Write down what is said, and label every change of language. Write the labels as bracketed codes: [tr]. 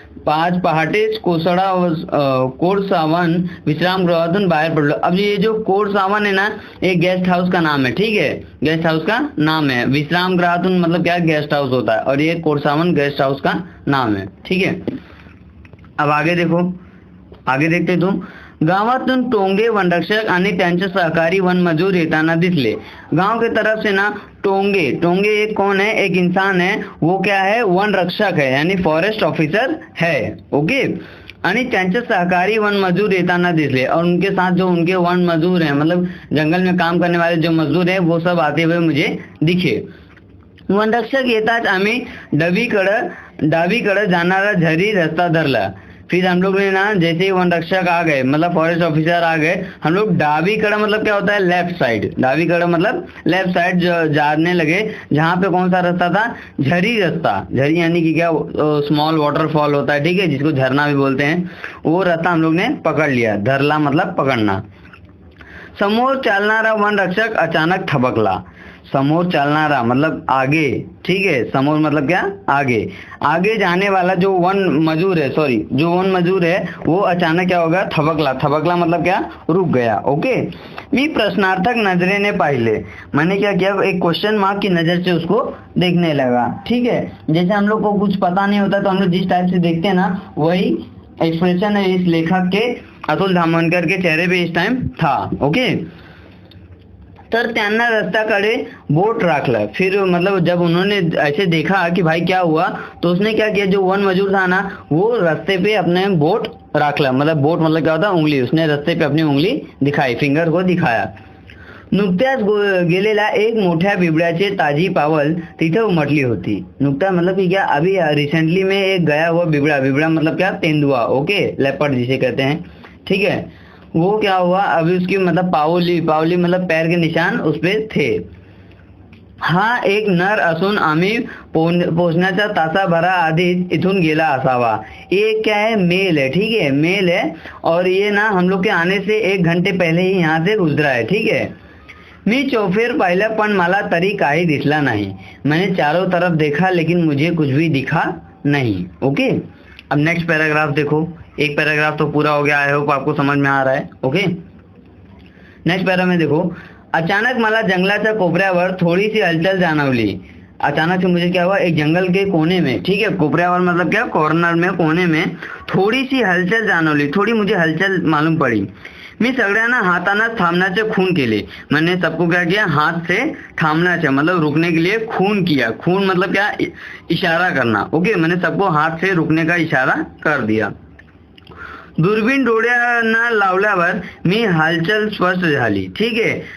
[mr] आज पहाटेस कोड़सावन विश्राम गृहातून बाहर पडलो। [hi] अब ये जो कोड़सावन है ना, एक गेस्ट हाउस का नाम है, ठीक है, गेस्ट हाउस का नाम है। विश्राम गृहातून मतलब क्या, गेस्ट हाउस होता है, और ये कोड़सावन गेस्ट हाउस का नाम है, ठीक है। अब आगे देखो, आगे देखते तुम। [mr] गावातून टोंगे वनरक्षक आणि त्यांचे सहकारी वनमजूर येताना दिसले। [hi] गांव की तरफ से ना टोंगे, टोंगे एक कौन है, एक इंसान है, वो क्या है, वन रक्षक है, यानी फॉरेस्ट ऑफिसर है, ओके। [mr] आणि त्यांचे सहकारी वन मजूर येताना दिसले, [hi] और उनके साथ जो उनके वन मजूर हैं, मतलब जंगल में काम करने वाले जो मजदूर हैं, वो सब आते हुए मुझे दिखे। [mr] वनरक्षक येताच आम्ही डावीकडे जाणारा झरी रस्ता धरला। [hi] फिर हम लोग ने ना, जैसे ही वन रक्षक आ गए, मतलब फॉरेस्ट ऑफिसर आ गए, हम लोग डावी कड़ा मतलब क्या होता है, लेफ्ट साइड, डावी कड़ा मतलब लेफ्ट साइड जाने लगे, जहाँ पे कौन सा रास्ता था, झरी रास्ता। झरी यानी कि क्या, स्मॉल वाटरफॉल होता है, ठीक है, जिसको झरना भी बोलते हैं, वो रास्ता हम लोग ने पकड़ लिया। धरला मतलब पकड़ना। [mr] समोर चालनारा वन रक्षक अचानक थबकला। [hi] समोर चलनारा मतलब आगे, ठीक है, समोर मतलब क्या, आगे, आगे जाने वाला जो वन मजूर है, सॉरी, जो वन मजूर है, वो अचानक क्या होगा, थबकला। थबकला मतलब क्या, रुक गया, ओके। [mr] मी प्रश्नार्थक नजरेने पाहिले, [hi] मैंने क्या किया, एक क्वेश्चन मार्क की नजर से उसको देखने लगा, ठीक है। जैसे हम लोग को कुछ पता नहीं होता तो हम लोग जिस टाइप से देखते हैं ना, वही एक्सप्रेशन है इस लेखक के, अतुल धामनकर के चेहरे पे इस टाइम था, ओके। [mr] तर त्यांना रस्त्याकडे बोट राखलं। [hi] फिर मतलब जब उन्होंने ऐसे देखा कि भाई क्या हुआ, तो उसने क्या किया, जो वन मजूर था ना, वो रास्ते पे अपने बोट राखला, मतलब बोट मतलब क्या होता है, उंगली, उसने रास्ते पे अपनी उंगली दिखाई, फिंगर को दिखाया। [mr] नुकत्याच गेलेल्या एक मोठ्या बिबड्याची ताजी पावल तिथे उमटली होती। [hi] नुकता मतलब कि क्या, अभी रिसेंटली में एक गया हुआ बिबड़ा, बिबड़ा मतलब क्या, तेंदुआ, ओके, लेपर्ड जिसे कहते हैं, ठीक है, वो क्या हुआ, अभी उसकी मतलब पावली, पावली मतलब पैर के निशान उस पे थे। [mr] हा एक नर असून आम्ही पोहोचण्याच्या तासाभरा आधीच इथून गेला असावा। [hi] ये क्या है, मेल है, ठीक है, मेल है, और ये ना हम लोग के आने से 1 घंटे पहले ही यहाँ से गुजरा है, ठीक है। [mr] मी चौफेर पाहिलं पण मला तरी काही दिसला नहीं। [hi] मैंने चारों तरफ देखा लेकिन मुझे कुछ भी दिखा नहीं, ओके। अब नेक्स्ट पैराग्राफ देखो, एक पैराग्राफ तो पूरा हो गया, आई होप आपको समझ में आ रहा है, ओके। नेक्स्ट पैरा में देखो, [mr] अचानक मला जंगलाच्या कोपऱ्यावर थोड़ी सी हलचल जाणवली। [hi] अचानक से मुझे क्या हुआ, एक जंगल के कोने में, ठीक है, कोपऱ्यावर मतलब क्या, कॉर्नर में, कोने में थोड़ी सी हलचल जाणवली, थोड़ी मुझे हलचल मालूम पड़ी। [mr] मी सगळ्यांना हाताने थांबण्याचे खून केले। [hi] मैंने सबको क्या किया, हाथ से थामण्याचे मतलब रुकने के लिए खून किया। खून मतलब क्या, इशारा करना, ओके। मैंने सबको हाथ से रुकने का इशारा कर दिया। [mr] दूरबीन डोळ्यांना लावल्यावर मी हलचल स्पष्ट झाली, ठीक है।